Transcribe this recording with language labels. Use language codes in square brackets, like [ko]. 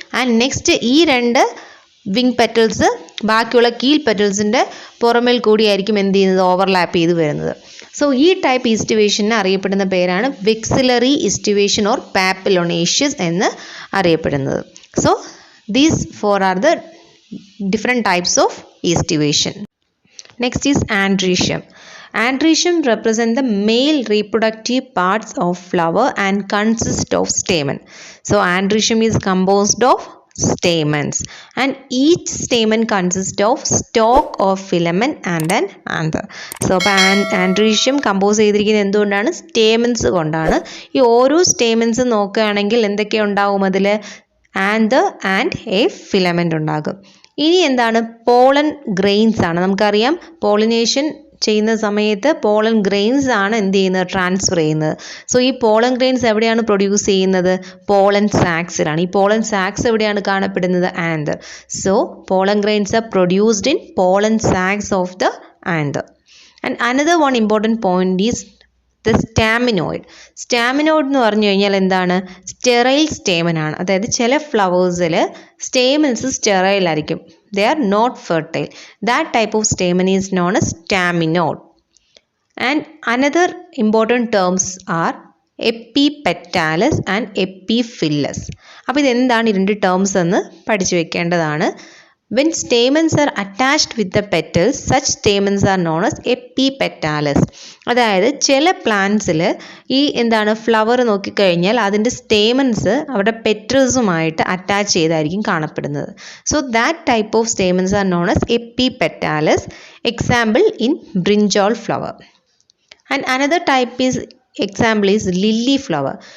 [ml] And next ഈ 2 wing petals ബാക്കിയുള്ള കീൽ പെറ്റൽസിൻ്റെ പുറമേൽ കൂടിയായിരിക്കും എന്ത് ചെയ്യുന്നത്, ഓവർലാപ്പ് ചെയ്ത് വരുന്നത്. സോ ഈ ടൈപ്പ് ഈസ്റ്റിവേഷന് അറിയപ്പെടുന്ന പേരാണ് വിക്സിലറി ഈസ്റ്റിവേഷൻ ഓർ പാപ്പിലോണേഷ്യസ് എന്ന് അറിയപ്പെടുന്നത്. [en] So these 4 are the different types of aestivation. Next is androecium. Androecium represent the male reproductive parts of flower and consist of stamen. So androecium is composed of stamens and each stamen consists of stalk of filament and an anther. So androecium compose [ml] ചെയ്തിരിക്കുന്നത് എന്തുകൊണ്ടാണ്? Stamens കൊണ്ടാണ്. ഈ ഓരോ stamens നോക്കുകയാണെങ്കിൽ എന്തൊക്കെ ഉണ്ടാവും അതിൽ? Anther and A filament ഉണ്ടാകും. ഇനി എന്താണ്? പോളൻ ഗ്രെയിൻസ് ആണ്. നമുക്കറിയാം പോളിനേഷൻ ചെയ്യുന്ന സമയത്ത് പോളൻ ഗ്രെയിൻസ് ആണ് എന്ത് ചെയ്യുന്നത്, ട്രാൻസ്ഫർ ചെയ്യുന്നത്. സോ ഈ പോളൻ ഗ്രെയിൻസ് എവിടെയാണ് പ്രൊഡ്യൂസ് ചെയ്യുന്നത്? പോളൻ സാക്സിലാണ്. [en] ഈ pollen sacs [ml] എവിടെയാണ് കാണപ്പെടുന്നത്? [en] Anther. So pollen grains are produced in pollen sacs of the anther. And another one important point is the staminode. [ml] സ്റ്റാമിനോയിഡ് എന്ന് പറഞ്ഞു കഴിഞ്ഞാൽ എന്താണ്? സ്റ്റെറൈൽ സ്റ്റേമൻ ആണ്. അതായത് ചില ഫ്ലവേഴ്സിൽ സ്റ്റേമൻസ് സ്റ്റെറൈൽ ആയിരിക്കും. [en] They are not fertile. That type of stamen is known as staminode. And another important terms are epipetalis and epiphyllus. [ml] അപ്പോൾ ഇതെന്താണ് ഈ 2 ടേംസ് എന്ന് പഠിച്ചു വെക്കേണ്ടതാണ്. [en] When stamens are attached with the petals, such stamens are known as epipetalis. [ml] അതായത് ചില പ്ലാന്റ്സിൽ ഈ എന്താണ് ഫ്ലവർ നോക്കിക്കഴിഞ്ഞാൽ അതിൻ്റെ സ്റ്റേമൻസ് അവിടെ പെറ്റൽസുമായിട്ട് അറ്റാച്ച് ചെയ്തായിരിക്കും കാണപ്പെടുന്നത്. [en] So that type of stamens are known as epipetalis. Example in brinjal flower. And another type is example is lily flower.